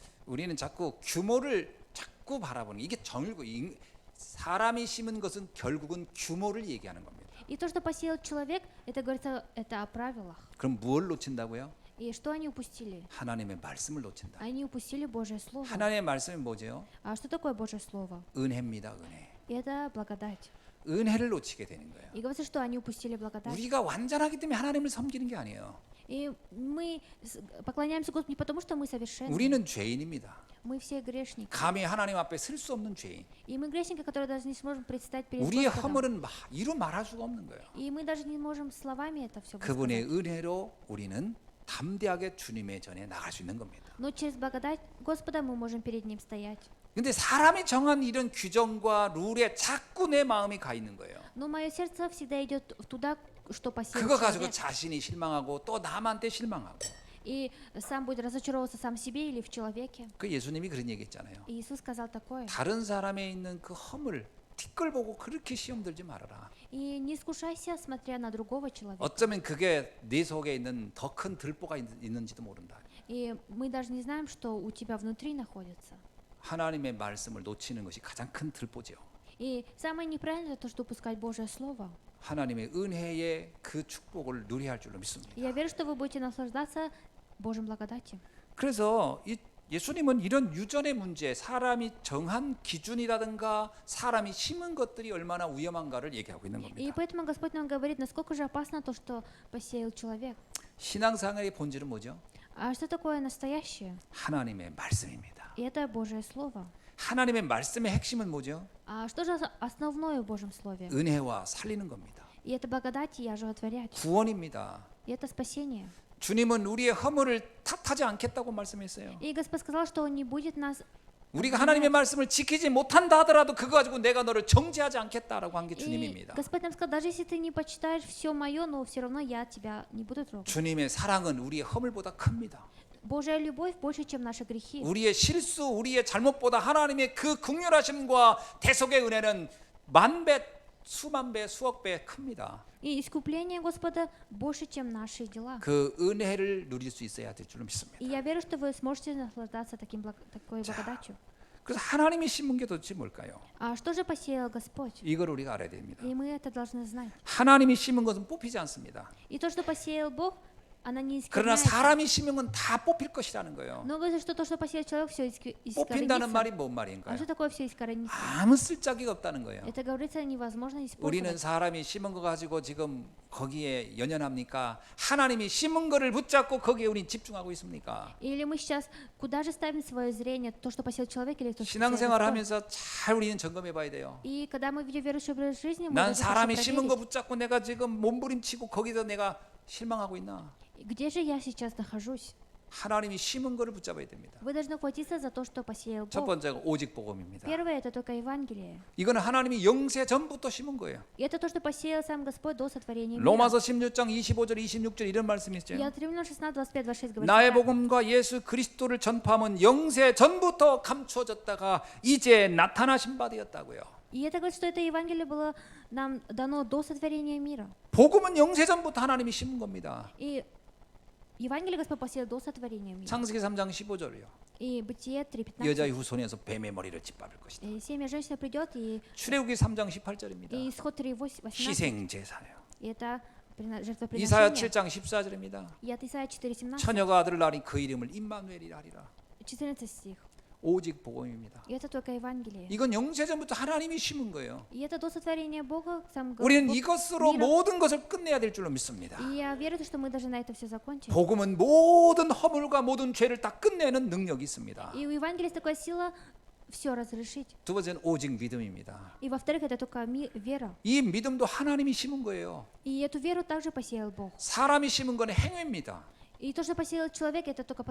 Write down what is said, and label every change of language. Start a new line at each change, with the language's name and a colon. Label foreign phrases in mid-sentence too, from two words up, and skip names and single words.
Korean: 우리는 자꾸 규모를 자꾸 바라보는 이게 정일고 사람이 심은 것은 결국은 규모를 얘기하는 겁니다.
Russian: И то, что посеял человек, это говорится, это о правилах.
Korean: 그럼 무엇을 놓친다고요?
Russian: И что они упустили?
Korean: 하나님의 말씀을 놓친다.
Russian: Они упустили Божье Слово.
Korean: 하나님의 말씀이 뭐죠?
Russian: А что такое Божье Слово?
Korean: 은혜입니다. 은혜.
Russian: Это благодать.
Korean: 은혜를 놓치게 되는 거예요.
Russian: И говорится, что они упустили благодать.
Korean: 우리가 완전하기 때문에 하나님을 섬기는 게 아니에요.
Russian: И мы поклоняемся Господу не потому, что мы совершенны.
Korean: 우리는 죄인입니다.
Russian: Мы все грешники.
Korean: 감히 하나님 앞에 설 수 없는 죄인.
Russian: И мы грешники, которые даже не сможем предстать перед
Korean: 우리의
Russian: Господом.
Korean: 허물은 이루 말할 수가 없는 거예요.
Russian: И мы даже не можем словами это все
Korean: 그분의
Russian: высказать.
Korean: 은혜로 우리는 담대하게 주님의 전에 나갈 수 있는 겁니다.
Russian: Но через благодать Господа мы можем перед Ним стоять.
Korean: 근데 사람이 정한 이런 규정과 룰에 자꾸 내 마음이 가 있는 거예요.
Russian: Но мое сердце всегда идет туда, что посеял
Korean: 그거 가지고
Russian: человек.
Korean: 자신이 실망하고 또 남한테 실망하고.
Russian: И сам будет разочаровываться сам в себе или в человеке.
Korean: 그 예수님이 그런 얘기했잖아요.
Russian: И Иисус сказал такое.
Korean: 다른 사람에 있는 그 허물, 티끌 보고 그렇게 시험 들지 말아라.
Russian: И не искушайся, смотря на другого человека.
Korean: 어쩌면 그게 네 속에 있는 더 큰 들보가 있는지도 모른다.
Russian: И мы даже не знаем, что у тебя внутри находится.
Korean: 하나님의 말씀을 놓치는 것이 가장 큰 들보죠.
Russian: И самое неправильное то, что упускать Божье Слово.
Korean: 하나님의 은혜의 그 축복을 누려야 할 줄로 믿습니다.
Russian: И я верю, что вы будете наслаждаться Божьим благодатью.
Korean: 그래서 예수님은 이런 유전의 문제, 사람이 정한 기준이라든가 사람이 심은 것들이 얼마나 위험한가를 얘기하고 있는
Russian: И
Korean: 겁니다.
Russian: поэтому Господь нам говорит, насколько же опасно то, что посеял человек.
Korean: 신앙생활의 본질은 뭐죠?
Russian: А что такое настоящее?
Korean: 하나님의 말씀입니다.
Russian: И это Божье Слово.
Korean: 하나님의 말씀의 핵심은 뭐죠?
Russian: А что же основное в Божьем Слове?
Korean: 은혜와 살리는 겁니다.
Russian: И это благодать и оживотворять.
Korean: 구원입니다.
Russian: И это спасение.
Korean: 주님은 우리의 허물을 탓하지 않겠다고 말씀했어요.
Russian: И Господь сказал, что Он не будет нас...
Korean: 우리가 하나님의 말씀을 지키지 못한다 하더라도 그거 가지고 내가 너를 정죄하지 않겠다라고 한 게
Russian: И
Korean: 주님입니다.
Russian: Господь нам сказал, даже если ты не почитаешь все мое, но все равно я тебя не буду трогать.
Korean: 주님의 사랑은 우리의 허물보다 큽니다.
Russian: Божья любовь больше, чем наши грехи.
Korean: 우리의 실수, 우리의 잘못보다 하나님의 그 긍휼하심과 대속의 은혜는 만배, 수만 배, 수억 배 큽니다.
Russian: И искупление Господа больше, чем наши дела.
Korean: 그 은혜를 누릴 수 있어야 될 줄로 믿습니다.
Russian: И я верю, что вы сможете наслаждаться такой благодатью.
Korean: 그래서 하나님이 심은 게 도대체 뭘까요?
Russian: А что же посеял Господь?
Korean: 이걸 우리가 알아야 됩니다.
Russian: И мы это должны знать.
Korean: 하나님이 심은 것은 뽑히지 않습니다.
Russian: И то, что посеял Бог, она не
Korean: 그러나
Russian: искореняется.
Korean: 사람이 심은 건 다 뽑힐 것이라는 거예요.
Russian: Но говорится, что то, что посеял человек, все
Korean: 뽑힌다는 말이
Russian: искоренится.
Korean: 뭔
Russian: А
Korean: 말인가요?
Russian: что такое все искоренится?
Korean: 아무 쓸데기가 없다는 거예요.
Russian: Это говорится невозможно
Korean: 우리는
Russian: использовать.
Korean: 사람이 심은 거 가지고 지금 거기에 연연합니까? 하나님이 심은 거를 붙잡고 거기에 우린 집중하고 있습니까?
Russian: Или мы сейчас куда же ставим свое зрение, то, что посеял человек, или то, что посеял
Korean: 신앙생활
Russian: Господь?
Korean: 하면서 잘 우리는 점검해 봐야 돼요.
Russian: И когда мы видим верующий образ жизни, мы
Korean: 난
Russian: должны
Korean: 사람이
Russian: хорошо
Korean: 심은 거
Russian: проверить,
Korean: 붙잡고 내가 지금 몸부림치고 거기서 내가 실망하고 있나?
Russian: где же я сейчас нахожусь.
Korean: 하나님이 심은 거를 붙잡아야 됩니다.
Russian: Вы должны хватиться за то, что посеял
Korean: 첫
Russian: Бог.
Korean: 번째가 오직 복음입니다.
Russian: Первое это только Евангелие.
Korean: 이거는 하나님이 영세 전부터 심은 거예요.
Russian: И это то, что посеял сам Господь до сотворения мира.
Korean: 로마서 16장 25절 26절 이런 말씀이
Russian: И
Korean: 있어요.
Russian: от Римлян 16, 25, 26 говорится,
Korean: 나의
Russian: так.
Korean: 복음과 예수 그리스도를 전파함은 영세 전부터 감추어졌다가 이제 나타나신 바 되었다고요.
Russian: И это говорит, что это Евангелие было нам дано до сотворения мира.
Korean: 복음은 영세 전부터 하나님이 심은 겁니다.
Russian: И Евангелие Господь посеял до сотворения мира.
Korean: 창세기 3장 15절이요.
Russian: И Бытие 3:15.
Korean: 여자의 후손에서 뱀의 머리를 짓밟을 것이다.
Russian: И семя женщины придет, и
Korean: 출애굽기 3장 18절입니다.
Russian: исход 3:18.
Korean: 희생 제사요.
Russian: И это
Korean: 이사야
Russian: жертвоприношение.
Korean: 7장 14절입니다.
Russian: И от Исаия 4:17.
Korean: 처녀가 아들을 낳으니 그 이름을 임마누엘이라 하리라.
Russian: 14 стих.
Korean: 오직 복음입니다.
Russian: И это только Евангелие.
Korean: 이건 영세 전부터 하나님이 심은 거예요.
Russian: И это до сотворения Бога сам
Korean: 우리는
Russian: Бог
Korean: 이것으로
Russian: мира.
Korean: 모든 것을 끝내야 될 줄로 믿습니다.
Russian: И я верю, что мы должны на это все закончить.
Korean: 복음은 모든 허물과 모든 죄를 다 끝내는 능력이 있습니다.
Russian: И у Евангелия есть такая сила все разрешить.
Korean: 두 번째는 오직 믿음입니다.
Russian: И во-вторых, это только вера.
Korean: 이 믿음도 하나님이 심은 거예요.
Russian: И эту веру также посеял Бог.
Korean: 사람이 심은 건 행위입니다.
Russian: И то, что посеял человек, это только